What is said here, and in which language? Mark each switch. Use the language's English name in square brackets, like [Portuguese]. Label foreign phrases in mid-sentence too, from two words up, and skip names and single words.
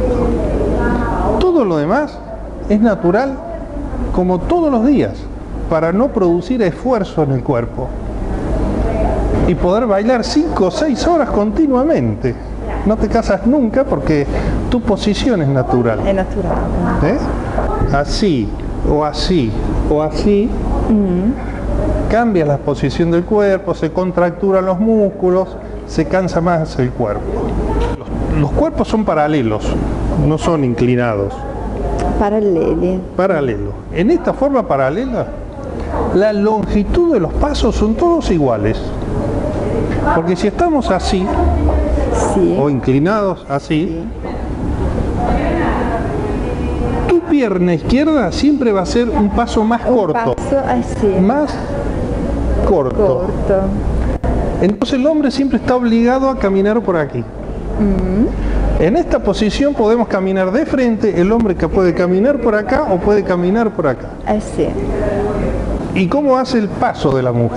[Spanish] Todo lo demás es natural, como todos los días, para no producir esfuerzo en el cuerpo y poder bailar 5 o 6 horas continuamente. No te casas nunca porque tu posición es natural. [Italian] È naturale. [Spanish] Así o así o así, cambia la posición del cuerpo, se contracturan los músculos, se cansa más el cuerpo. Los cuerpos son paralelos, no son inclinados. [Italian] Paralleli. [Spanish] Paralelo. En esta forma paralela, la longitud de los pasos son todos iguales. Porque si estamos así, [Italian] Sì. [Spanish] o inclinados así, tu pierna izquierda siempre va a ser un paso más corto. [Italian] Passo, sì. [Spanish] Más corto. [Italian] Corto. [Spanish] Entonces el hombre siempre está obligado a caminar por aquí. En esta posición podemos caminar de frente, el hombre que puede caminar por acá o puede caminar por acá. [Italian] Sì. [Spanish] ¿Y cómo hace el paso de la mujer?